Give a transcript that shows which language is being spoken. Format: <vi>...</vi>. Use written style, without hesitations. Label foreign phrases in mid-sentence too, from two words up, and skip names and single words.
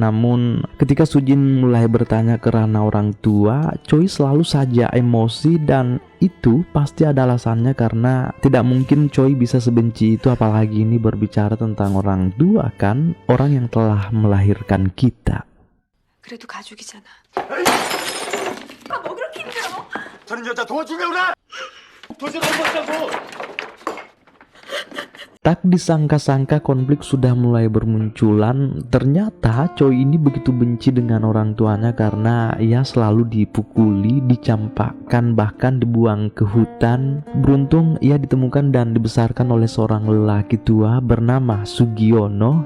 <id>Namun ketika Sujin mulai bertanya ke ranah orang tua, Choi selalu saja emosi, dan itu pasti ada alasannya karena tidak mungkin Choi bisa sebenci itu, apalagi ini berbicara tentang orang tua kan, orang yang telah melahirkan kita.</id> <ko>그래도 가족이잖아. 뭐 그렇게 힘들어? 저는 여자 도와주려고 그래! 도저히 못 봤다고!</ko> <id>Tak disangka-sangka konflik sudah mulai bermunculan. Ternyata Choi ini begitu benci dengan orang tuanya karena ia selalu dipukuli, dicampakkan, bahkan dibuang ke hutan. Beruntung ia ditemukan dan dibesarkan oleh seorang lelaki tua bernama Sugiono.</id>